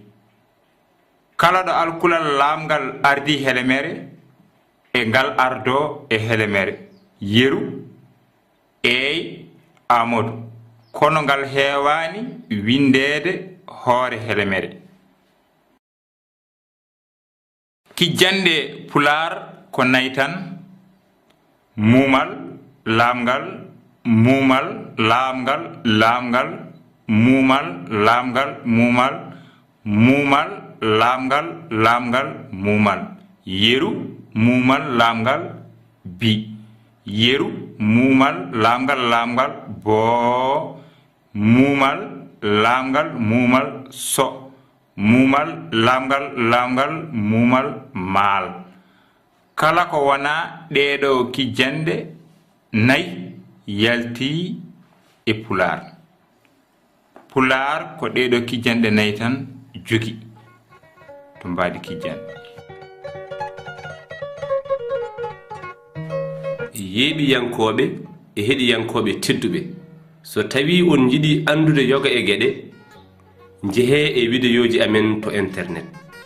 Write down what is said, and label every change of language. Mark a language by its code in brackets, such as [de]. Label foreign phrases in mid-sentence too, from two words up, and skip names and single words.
[ff] Kala ɗo alkulal lamgal ardi hele mere e ngal ardo e hele mere. Yeru, eey, Amadou. Kono ngal heewani windede hoore hele mere. Kijjande pular ko nayi tan: mumal, lamgal, mumal, lamgal, lamgal, mumal, lamgal, mumal, mumal, lamgal, lamgal, mumal. Yeru, mumal, lamgal, bi. Yeru, mumal, lamgal, lamgal, bo. Mumal, lamgal, mumal, so. Mumal, lamgal, lamgal, mumal, mal. Kala ko wana ɗeɗo kijjande nayi yalti e pular. Pular ko ɗeɗo kijjande nayi tan jogi to mbadi kijjande. Yeeɓiyankoɓe e heɗiyankoɓe tedduɓe, so tawi on jiɗi andude yoga e gueɗe, jeehe e videoji amen to internet.